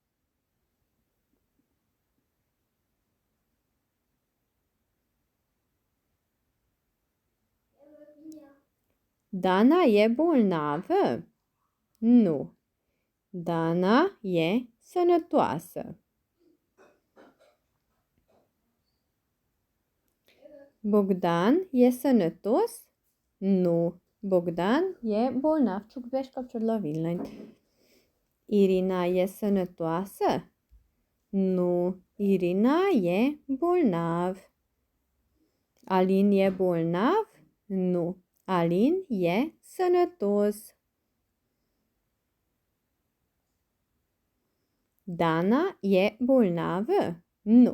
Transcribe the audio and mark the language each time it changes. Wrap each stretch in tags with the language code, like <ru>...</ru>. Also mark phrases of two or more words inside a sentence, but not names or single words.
<ro>Dana e bolnavă? Nu. Dana e sănătoasă. Bogdan e sănătos? Nu. Bogdan e bolnav.</ro> <hu>Csak bekapcsolod a villanyt.</hu> <ro>Irina e sănătoasă? Nu. Irina e bolnav. Alin e bolnav? Nu. Alin e sănătos. Dana e bolnavă? Nu.</ro>